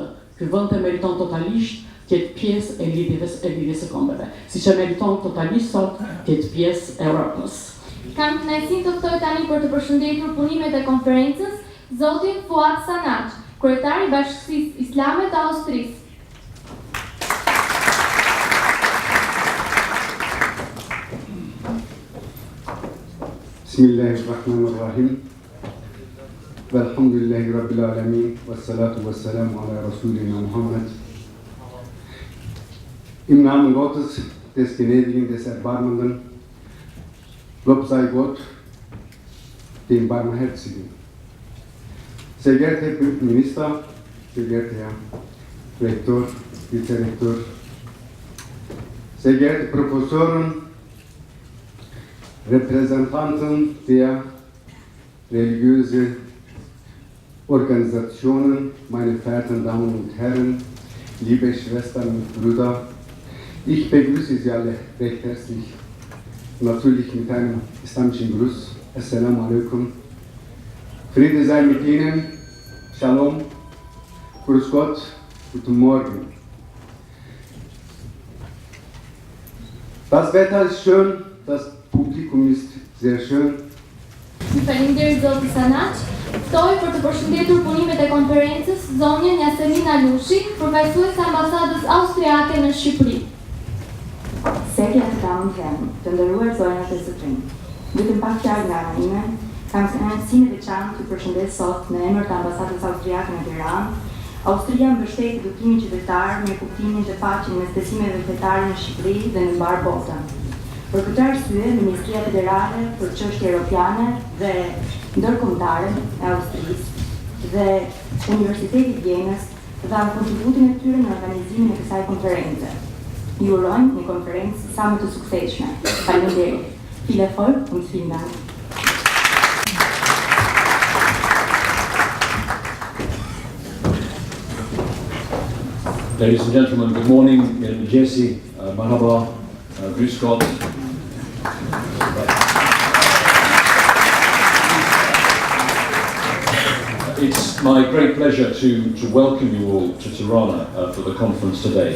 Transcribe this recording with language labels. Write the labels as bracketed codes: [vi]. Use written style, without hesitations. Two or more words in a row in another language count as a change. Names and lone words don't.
[sq] Ky vend e meriton totalisht të jetë pjesë e lidhjes së kombeve, siç e meriton totalisht sot të jetë pjesë e Europës." Kam kënaqësinë të ftoj tani për të përshëndetur punimet e konferencës zotin Fuad Sanaç, kryetari i Bashkisë Islame të Austrisë. [ar] بسم الله الرحمن الرحيم. والحمد لله رب العالمين. والصلاة والسلام على رسولنا محمد. [de] Im Namen Gottes, des Gnädigen, des Erbarmenden, Lob sei Gott, dem Barmherzigen. Sehr geehrter Herr Minister, sehr geehrter Herr Rektor, Vizerektor, sehr geehrte Professoren, Repräsentanten der religiösen Organisationen, meine verehrten Damen und Herren, liebe Schwestern und Brüder, ich begrüße Sie alle recht herzlich, natürlich mit einem islamischen Gruß. [ar] السلام عليكم. [de] Friede sei mit Ihnen, Shalom, Grüß Gott, guten Morgen. Das Wetter ist schön, das Publikum ist sehr schön. [sq] Faleminderit zoti Sanaq. Ftoj për të përshëndetur punimet e konferencës zonjën Yasemin Alushi, përfaqësues ambasadës austriake në Shqipëri. [de] Sehr geehrte Damen und Herren, [sq] të nderuar zonja të zotërinj, vetëm pak fjalë nga ana ime, kam kënaqësinë e veçantë të përshëndes sot në emër të ambasadës austriake në Tiranë. Austria mbështet edukimin qytetar me kuptimin të paqen mes besimeve fetare në Shqipëri dhe në mbar botën. Për këtë arsye, Ministria Federale për Çështje Europiane dhe Ndërkombëtare e Austrisë dhe Universiteti i Vjenës dhanë kontributin e tyre në organizimin e kësaj konference. Ju urojmë një konferencë sa më të suksesshme. Faleminderit. [de] Viel Erfolg und vielen Dank. [en] Ladies and gentlemen, good morning. [ar] Jesse, Marhaba, [de] Grüß Gott. [en] It's my great pleasure to welcome you all to Tirana for the conference today.